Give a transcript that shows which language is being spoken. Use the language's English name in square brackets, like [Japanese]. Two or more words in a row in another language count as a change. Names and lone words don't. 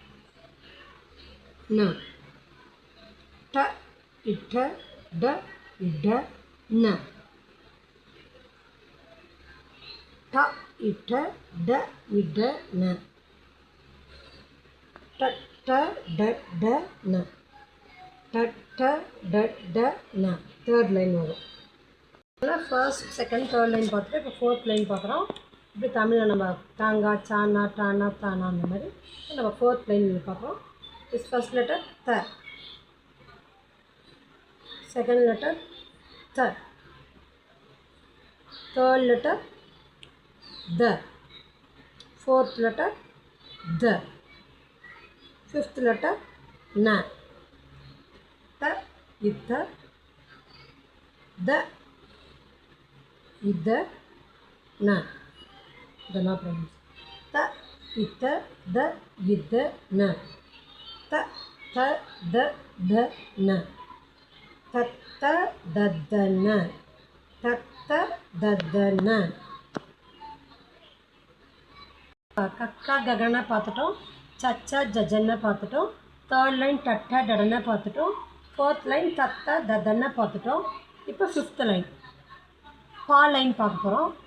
[Tamil] ந ட இட்ட ட இட ந ட இட்ட ட இட ந ட ட ட ட ந ட ட ட ட ந. [English] third line [Tamil] வரும். [English] first second third line [Tamil] பார்த்துட்டு இப்போ [English] fourth line [Tamil] பார்க்குறோம். இப்படி தமிழில் நம்ம தாங்கா சானா டானா தானா அந்த மாதிரி நம்ம [English] fourth line [Tamil] பார்க்குறோம். [English] is first letter த. Second letter th. Third letter the. Fourth letter the. Fifth letter na. Th itha the itha na. The na pronounce. Th itha the itha na. Th the na. [Tamil] தத்த தத்தன தத்த தத்தன. கக்கா ககன பார்த்துட்டோம். சச்சா ஜஜன பார்த்துட்டோம். [English] third line [Tamil] டட்ட டடன பார்த்துட்டோம். [English] fourth line [Tamil] தத்த தத்தன பார்த்துட்டோம். இப்போ [English] fifth line [Tamil] பா லைன் பார்க்க போகிறோம்.